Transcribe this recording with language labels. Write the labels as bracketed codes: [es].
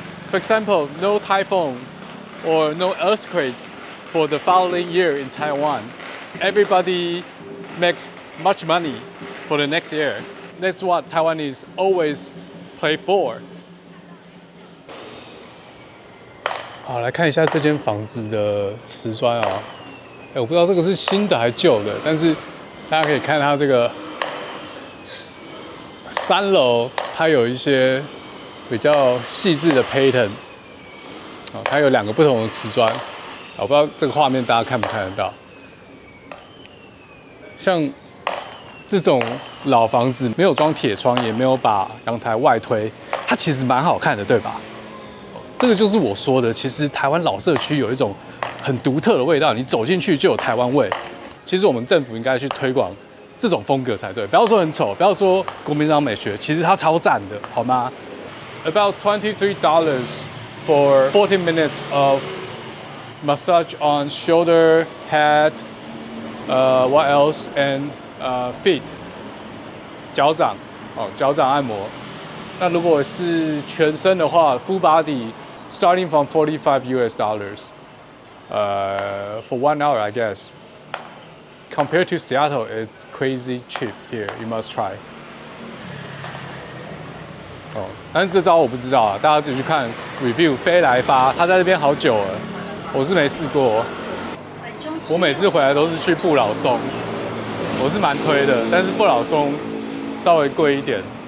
[en] For example, no typhoon or no earthquake for the following year in Taiwan. Everybody makes much money for the next year. That's what Taiwanese always play for. [zh] 好，来看一下这间房子的瓷砖啊。我不知道这个是新的还是旧的，但是大家可以看它这个3楼，它有一些比较细致的 pattern。它有2个不同的瓷砖。我不知道这个画面大家看不看得到。像这种老房子没有装铁窗，也没有把阳台外推，它其实蛮好看的，对吧？这个就是我说的，其实台湾老社区有一种很独特的味道，你走进去就有台湾味。其实我们政府应该去推广这种风格才对，不要说很丑，不要说国民党美学，其实它超赞的，好吗 ？ About $23 for 40 minutes of massage on shoulder, head, what else, and feet. 脚掌，脚掌按摩。 [en] 那如果是全身的话，full body starting from $45 for 1 hour, I guess. Compared to Seattle, it's crazy cheap here. You must try. [zh] 但是这招我不知道啊，大家自己去看 review。飞来发，他在这边好久了，我是没试过。本中我每次回来都是去不老松，我是蛮推的，但是不老松稍微贵一点。